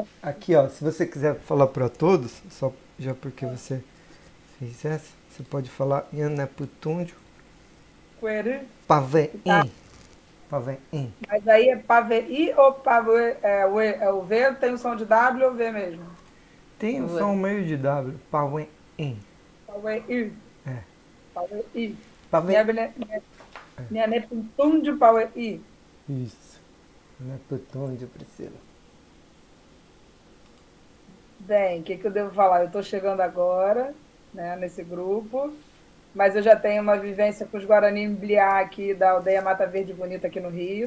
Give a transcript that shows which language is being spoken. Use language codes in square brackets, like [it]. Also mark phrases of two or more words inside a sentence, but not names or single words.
[pt] Aqui, ó, se você quiser falar para todos, só já porque você fez essa, você pode falar Nhaneputúndio Query. Pavém. Tá. Pavém. Mas aí é Pavei ou Pavei? O V tem o som de W ou V mesmo? Tem o som meio de W. Pavém. Pavei. É. Pavei. Pavém. [gn] Nhanepitúndio Pavei. [pt] Isso. Nhaneputúndio, Priscila. Bem, o que eu devo falar? Eu estou chegando agora, né, nesse grupo, mas eu já tenho uma vivência com os Guarani Mbliá aqui da aldeia Mata Verde Bonita aqui no Rio.